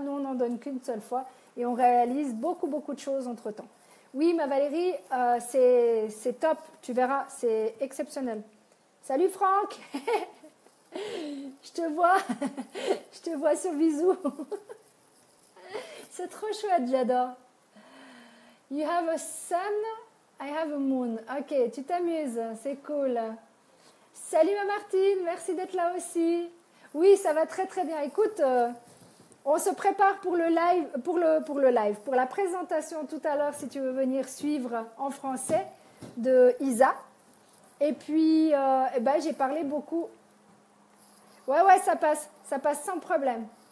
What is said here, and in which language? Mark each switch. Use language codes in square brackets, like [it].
[fr] Nous, on n'en donne qu'une seule fois. Et on réalise beaucoup, beaucoup de choses entre-temps. Oui, ma Valérie, c'est top. Tu verras, c'est exceptionnel. Salut Franck. Je te vois. Je te vois sur Bisou. C'est trop chouette, j'adore. [en] You have a sun, I have a moon. [fr] Ok, tu t'amuses, c'est cool. Salut ma Martine, merci d'être là aussi. Oui, ça va très très bien. Écoute, on se prépare pour le live, pour la présentation tout à l'heure, si tu veux venir suivre en français de Isa. Et puis, j'ai parlé beaucoup. Ouais, ça passe sans problème.